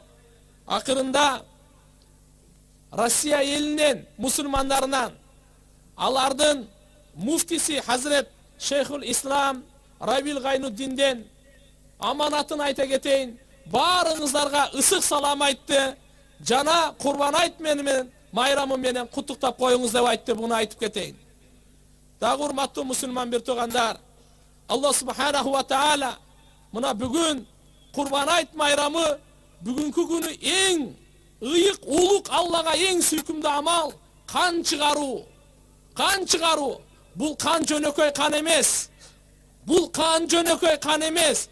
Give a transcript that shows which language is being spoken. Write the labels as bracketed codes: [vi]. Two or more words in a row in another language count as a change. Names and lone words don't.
[ky] Акырында Россия элинен, мусулмандарынан, алардын муфтиси Хазрет Шейхул Ислам Рабил Гайнуддинден аманатын айта кетейин. Баарыңыздарга ысык салам айтты. Жана Курбан айт менен, майрамы менен куттуктап коюңуз деп айтты. Буну айтып кетейин. Дагы урматтуу мусулман бир туугандар, Аллах [ar] سبحانه وتعالى [ky] мына бүгүн Курбан айт майрамы, бүгүнкү күнү эң ыйык, улук, Аллага эң сүйкүмдүү амал кан чыгаруу. Кан чыгаруу. Бул кан жөнөкөй кан эмес. Бул кан жөнөкөй кан эмес.